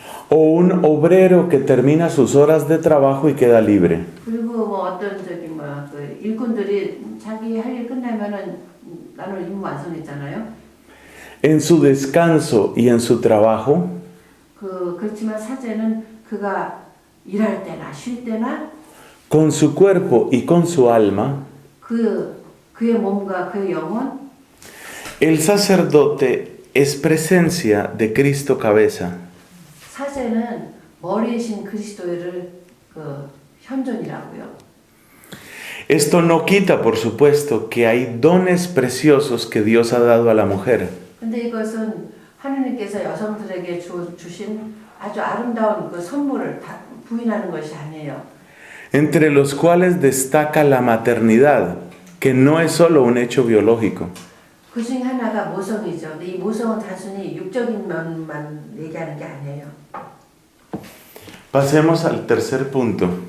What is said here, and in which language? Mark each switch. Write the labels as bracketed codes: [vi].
[es] o un obrero que termina sus horas de trabajo y queda libre. [ko] 그리고 뭐 어떤 일꾼들이 자기 할 일 끝나면은 나는 임무 완성했잖아요. [es] En su descanso y en su trabajo, [ko] 그렇지만 사제는 그가 일할 때나 쉴 때나 [es] con su cuerpo y con su alma, [ko] 그의 몸과 그의 영혼 [es] el sacerdote es presencia de Cristo cabeza. [ko] 사제는 머리이신 그리스도를 현존이라고요. [es] Esto no quita, por supuesto, que hay dones preciosos que Dios ha dado a la mujer. [ko] 근데 이것은 하느님께서 여성들에게 주신 아주 아름다운 그 선물을 부인하는 것이 아니에요. [es] Entre los cuales destaca la maternidad, que no es solo un hecho biológico. [ko] 그 중에 하나가 모성이죠. 근데 이 모성은 단순히 육적인 면만 얘기하는 게 아니에요. [es] Pasemos al tercer punto.